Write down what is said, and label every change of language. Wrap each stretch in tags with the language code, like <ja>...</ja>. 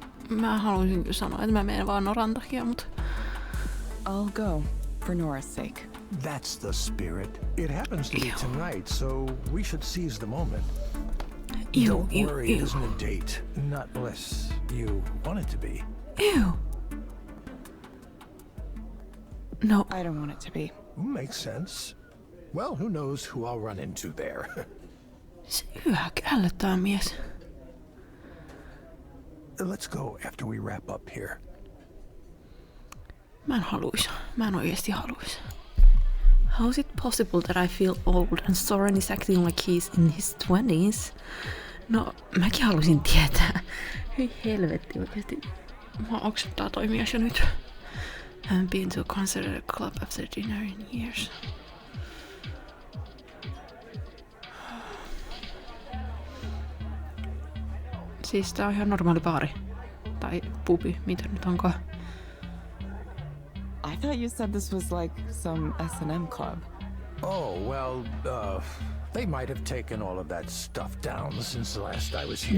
<fi>Mä haluaisin kyllä sanoa, että mä menen vaan Noran takia, mutta...</fi> <en>I'll go, for Nora's sake. That's the spirit. It happens to be tonight, so we should seize the moment. Don't worry, it isn't a date. Not unless you want it to be. Ew. No. I don't want it to be. Makes sense. Well, who knows who I'll run into there.</en> <fi>Se ällöttää mies.</fi> <en>Let's go after we wrap up here.</en> <fi>Mä en oikeesti haluis.</fi> <en>How is it possible that I feel old and Soren is acting like he's in his 20s?</en> <fi>No, mäkin halusin tietää. Hyi helvetti oikeesti. Mä oksuttaa toi mies jo nyt.</fi> <en>Haven't been to a concert at a club after dinner in years.</en> <fi>Siis tää on ihan normaali baari. Tai pubi, mitä nyt onkaan.</fi> <en>I thought you said this was like some S&M club. Oh, well, they might have taken all of that stuff down since the last I was here.</en>